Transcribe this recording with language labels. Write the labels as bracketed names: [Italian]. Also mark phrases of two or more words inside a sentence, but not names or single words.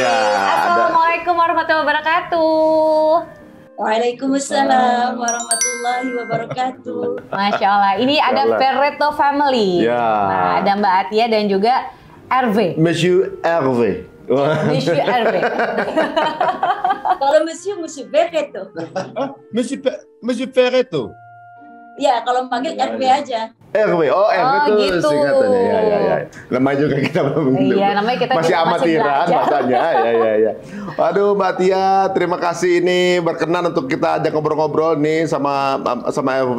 [Arabic] السلام عليكم ورحمة الله وبركاته. وعليكم السلام ورحمة الله وبركاته. ما شاء الله, [Indonesian] ini ada Verete Family. Nah, ada Mbak Atia dan juga Hervé. Monsieur Hervé. Monsieur Hervé. Kalau Monsieur Verete. Monsieur Verete. Ya, kalau panggil RV aja. RW, RW itu gitu. Singkatannya, ya. Namanya juga kita belum. Iya, namanya kita masih amatiran makanya, ya. Waduh, Mbak Tia, terima kasih ini berkenan untuk kita ajak ngobrol-ngobrol nih sama RW.